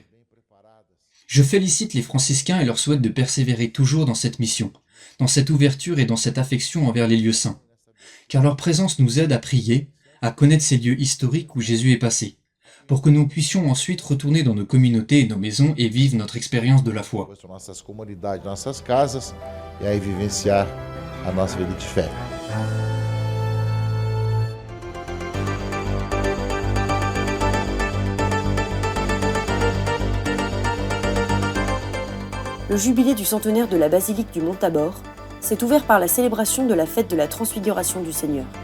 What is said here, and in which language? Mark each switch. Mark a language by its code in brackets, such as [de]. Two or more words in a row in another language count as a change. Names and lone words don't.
[fr] Je félicite les franciscains et leur souhaite de persévérer toujours dans cette mission, dans cette ouverture et dans cette affection envers les lieux saints, car leur présence nous aide à prier, à connaître ces lieux historiques où Jésus est passé, pour que nous puissions ensuite retourner dans nos communautés et nos maisons et vivre notre expérience de la foi. [pt] Para nossas comunidades, nossas casas, e aí vivenciar a nossa vida de fé. [fr] Le jubilé du centenaire de la basilique du Mont-Tabor s'est ouvert par la célébration de la fête de la Transfiguration du Seigneur.